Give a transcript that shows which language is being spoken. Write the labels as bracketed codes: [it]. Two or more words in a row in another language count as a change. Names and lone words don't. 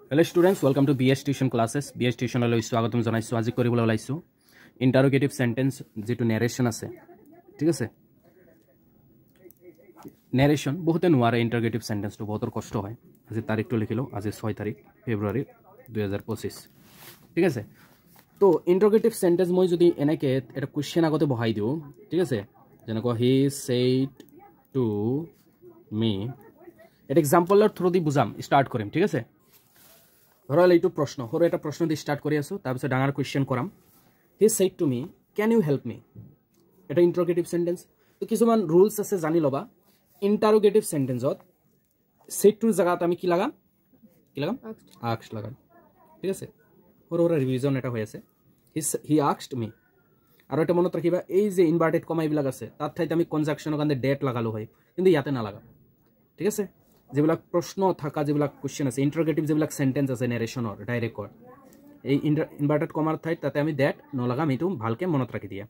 [en] Hello students, welcome to BS Tuition classes. [as] BS Tuition লৈ স্বাগতম জনাইছো। আজি কৰিবলৈ ওলাইছো [en] interrogative sentence [as] যেটো নেৰেশন আছে। ঠিক আছে? নেৰেশন বহুতে নোৱাৰে ইন্টাৰোগেটিভ সেন্টেন্সটো বহুতৰ কষ্ট হয়। আজি তাৰিখটো লিখিলো, আজি 6 তাৰিখ ফেব্ৰুৱাৰী 2025। ঠিক আছে? তো [en] interrogative sentence [as] মই যদি এনেকে এটা কোৱেশ্চন আগতে বহাই দিও, ঠিক আছে? যেনেকৈ [en] he said to me, [as] এটা এক্সাম্পলৰ থ্ৰু দি বুজাম, স্টাৰ্ট কৰিম। ঠিক আছে? ধৰক এইটো প্ৰশ্ন, হৰ এটা প্ৰশ্ন দি স্টাৰ্ট কৰি আছো, তাৰ পিছত ডাঙৰ কোৱেশ্চন কৰাম। [en] He said to me, can you help me? [as] এটা [en] interrogative sentence. [as] তো কিছুমান ৰুলস আছে জানি লবা। ইন্টাৰোগেটিভ সেন্টেন্সত সেটটোৰ জায়গাত আমি কি লাগাম? asked লাগাম। ঠিক আছে? হৰ ৰিভিজন এটা হৈ আছে। [en] He asked me। [as] আৰু এটা মনত ৰাখিবা, এই যে [en] inverted comma [as] এইবিলাক আছে, তাত ঠাইত আমি কনজাংশনৰ কাৰণে ডেট লাগালো হয়, কিন্তু ইয়াতে নালাগাম। ঠিক আছে? যেবিলাক প্ৰশ্ন থাকা যেবিলাক কোৱেশ্চন আছে, ইন্টাৰোগেটিভ যেবিলাক সেন্টেন্স আছে নেৰেশনৰ ডাইৰেক্টৰ, এই ইনভাৰ্টেড কমাৰ ঠাইত তাতে আমি ডেট নলাগাম, এইটো ভালকে মনত ৰাখি দিয়া।